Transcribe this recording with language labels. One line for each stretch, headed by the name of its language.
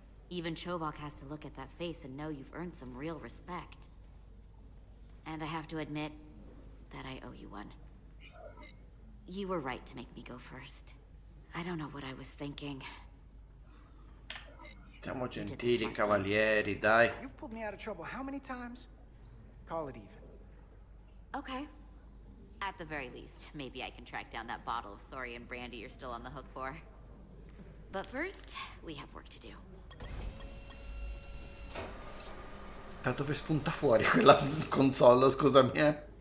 English: Even Chovok has to look at that face and know you've earned some real respect. And I have to admit that I owe you one. You were right to make me go first. I don't know what I was thinking.
Italian: Siamo gentili, cavalieri, dai.
English: You've pulled me out of trouble how many times? Call it even. Okay. At the very least, maybe I can track down that bottle of Saurian brandy you're still on the hook for. But first, we have work to do.
Italian: Da dove spunta fuori quella console, scusami,